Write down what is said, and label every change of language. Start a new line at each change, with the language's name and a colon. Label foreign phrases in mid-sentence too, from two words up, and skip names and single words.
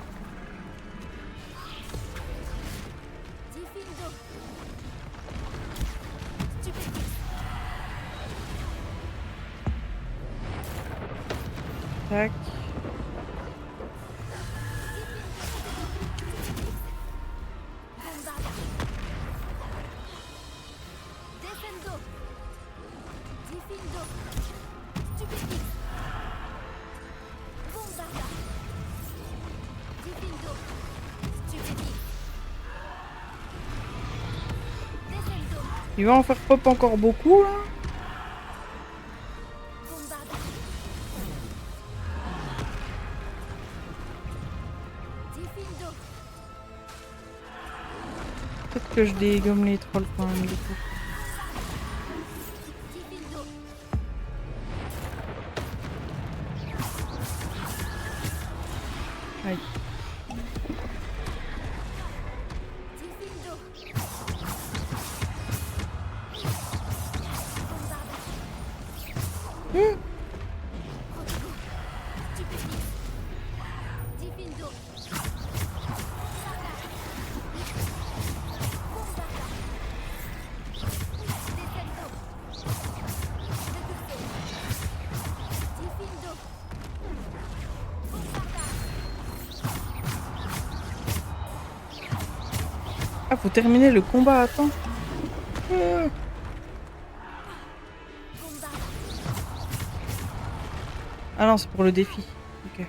French: Diffindo. Tac. Bombarda. Defendo. Diffindo. Stupefix. Bombarda. Diffindo. Stupefix. Defendo. Il va en faire pop encore beaucoup là. Bombarda. Diffindo. Peut-être que je dégomme les trolls quand même du coup. Diffindo. Aïe. Diffindo. Hum. Stupefix. Diffindo. Bombarda. Defendo. Diffindo. Ah, faut terminer le combat, attends. Ah non, c'est pour le défi. Ok.